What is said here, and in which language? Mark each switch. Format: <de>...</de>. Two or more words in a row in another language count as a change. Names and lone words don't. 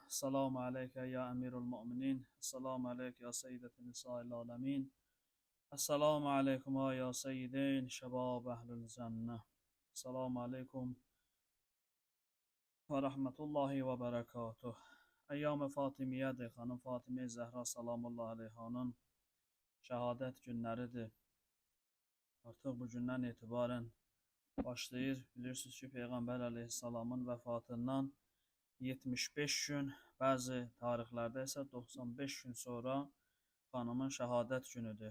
<ar>السلام عليك يا أمير المؤمنين. السلام عليك يا سيدة نساء العالمين. السلام عليكم يا سيد شباب أهل الجنة. السلام عليكم ورحمة الله وبركاته.</ar> <tr>Eyyam-ı Fatimiye'dir.</tr> <az>Xanım Fatime Zəhra</az> <ar>سلام الله عليها</ar> <az>şəhadət günləridir. Artıq bu gündən etibarən başlayır. Bilirsiniz ki, Peyğəmbər əleyhissalamın vəfatından 75 gün, bəzi tarixlərdə isə 95 gün sonra xanımın şəhadət günüdür.</az>